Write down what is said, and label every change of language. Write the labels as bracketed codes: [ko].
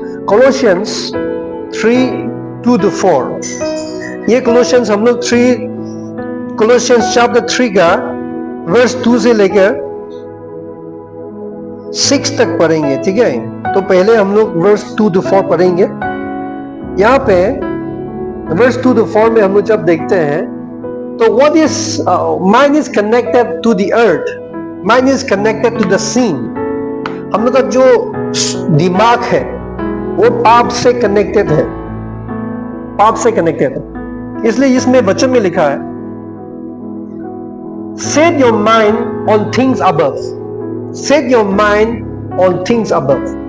[hi] Colossians 3:2-4, ये Colossians हम लोग Colossians chapter 3 का verse 2 से लेकर 6 तक पढ़ेंगे, ठीक है? तो पहले हम लोग verse 2-4 पढ़ेंगे। यहाँ पे verse 2-4 में हम लोग जब देखते हैं तो [en] what is mind is connected to the earth, mind is connected to the sin। [hi] हम लोग का जो दिमाग है वो पाप से कनेक्टेड है, पाप से कनेक्टेड है। इसलिए इसमें वचन में लिखा है [en] Set your mind on things above, set your mind on things above.